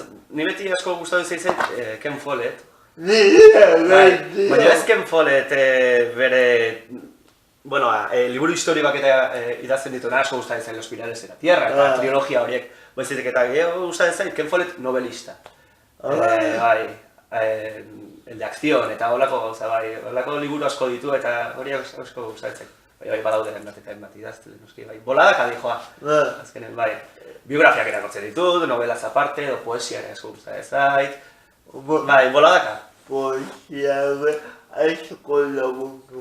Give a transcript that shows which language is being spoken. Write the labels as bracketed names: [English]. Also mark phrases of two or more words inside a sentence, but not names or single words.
[Basque] Ni beti asko gustatzen zaizet Ken Follett. Baina ez Ken Follett bere, bueno, liburu historikoak eta idazten dituna asko gustatzen zain Los Pilares de la Tierra, eta trilogia horiek, baizik eta gehiago gustatzen zain Ken Follett novelista. Bai, [Spanish] el de acción [Basque] eta holako gauza, bai, holako liburu asko ditu eta hori asko gustatzen. Bai, badaude bat idazten, noski, bai, boladaka dijoa. Azkenen, bai, biografiak erakotzen ditut, novelaz aparte, edo poesia ere asko gustatzen zait. Bai, boladaka. Poesia asko lagundu.